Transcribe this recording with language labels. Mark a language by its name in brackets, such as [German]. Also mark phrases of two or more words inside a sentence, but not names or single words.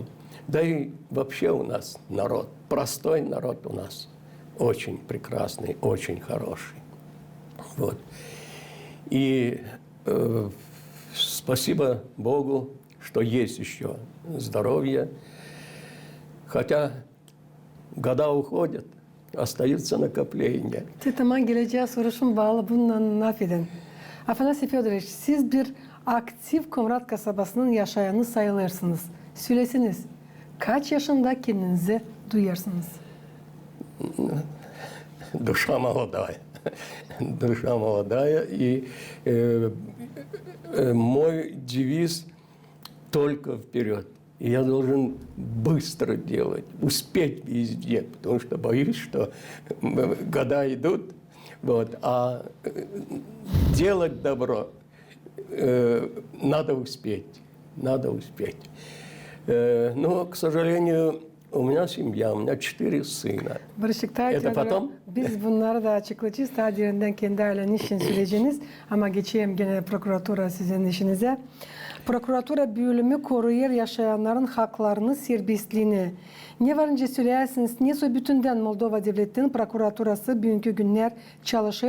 [Russian] Да и вообще у нас народ, простой народ у нас, очень прекрасный, очень хороший. Вот. И спасибо Богу, что есть еще здоровье, хотя года уходят, остаются накопления. [Gagauz] Tamam, geleceğe soruşum bağlı bununla nafiden. Afanasy Fedorovich, siz bir aktif Komrat kasabasının yaşayanı sayılırsınız. Söylesiniz, kaç yaşında kendinizi duyarsınız? [Russian] Душа молодая. Душа молодая. И мой девиз только вперед. И я должен быстро делать, успеть везде, потому что боюсь, что года идут, вот, а делать добро надо успеть, надо успеть. Но, к сожалению, у меня семья, у меня 4 сына. Это потом? [Gagauz] Biz bunları da açıklayacağız. Daha derinden kendi ailenin için söyleyeceğiniz. Ama geçeyim gene prokuratura sizin işinize. Prokuratura bölümü koruyur yaşayanların haklarını, serbestliğini. Ne varınca söylersiniz, ne bütünden Moldova Devleti'nin prokuraturası bugünkü günler çalışır.